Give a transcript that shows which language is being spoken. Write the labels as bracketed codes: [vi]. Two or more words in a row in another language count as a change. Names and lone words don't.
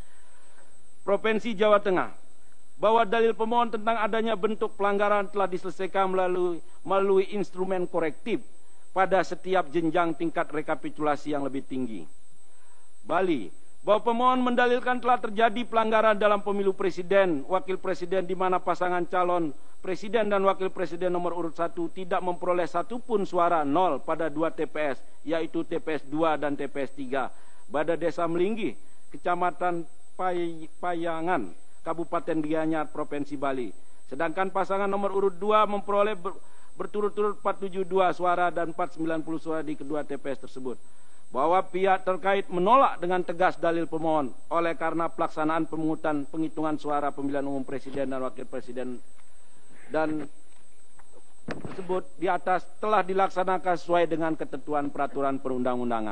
[id] Provinsi Jawa Tengah, bahwa dalil pemohon tentang adanya bentuk pelanggaran telah diselesaikan melalui instrumen korektif pada setiap jenjang tingkat rekapitulasi yang lebih tinggi. Bali, bahwa pemohon mendalilkan telah terjadi pelanggaran dalam pemilu presiden, wakil presiden di mana pasangan calon presiden dan wakil presiden nomor urut 1 tidak memperoleh satupun suara, 0 pada 2 TPS, yaitu TPS 2 dan TPS 3 pada Desa Melinggi, Kecamatan Payangan, Kabupaten Gianyar, Provinsi Bali. Sedangkan pasangan nomor urut 2 memperoleh berturut-turut 472 suara dan 490 suara di kedua TPS tersebut. Bahwa pihak terkait menolak dengan tegas dalil pemohon oleh karena pelaksanaan penghitungan suara pemilihan umum presiden dan wakil presiden dan tersebut di atas telah dilaksanakan sesuai dengan ketentuan peraturan perundang-undangan.